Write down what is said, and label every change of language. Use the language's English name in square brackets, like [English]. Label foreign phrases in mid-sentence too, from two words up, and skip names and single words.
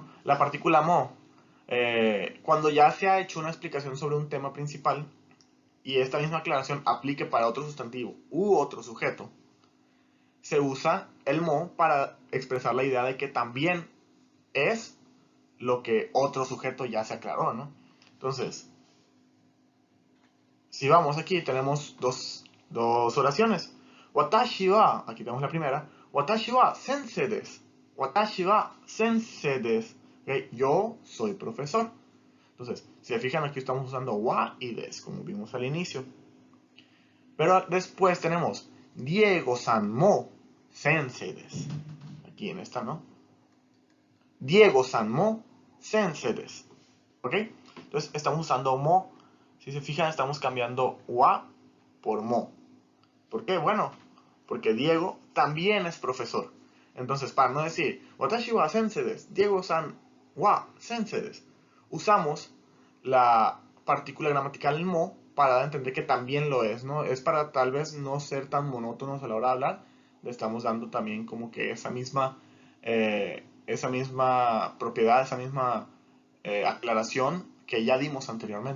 [Spanish] La partícula mo, cuando ya se ha hecho una explicación sobre un tema principal y esta misma aclaración aplique para otro sustantivo u otro sujeto, se usa el mo para expresar la idea de que también es lo que otro sujeto ya se aclaró, ¿no? Entonces, si vamos aquí, tenemos dos oraciones. [Japanese] 私は, [Spanish] aquí tenemos la primera. [Japanese] 私は先生です。私は先生です. [Spanish] ¿Okay? Yo soy profesor. Entonces, si se fijan, aquí estamos usando wa y des, como vimos al inicio. Pero después tenemos [Japanese] ディエゴさんも先生です. [Spanish] Aquí en esta, ¿no? [Japanese] ディエゴさんも先生です. [Spanish] ¿Ok? Entonces estamos usando mo. Si se fijan, estamos cambiando wa por mo. ¿Por qué? Bueno, porque Diego también es profesor. Entonces, para no decir [Japanese] 私は先生です、ディエゴさんは先生です, [Spanish] usamos la partícula gramatical mo para dar a entender que también lo es, ¿no? Es para tal vez no ser tan monótonos a la hora de hablar. Le estamos dando también como que esa misma propiedad, esa misma aclaración que ya dimos anteriormente.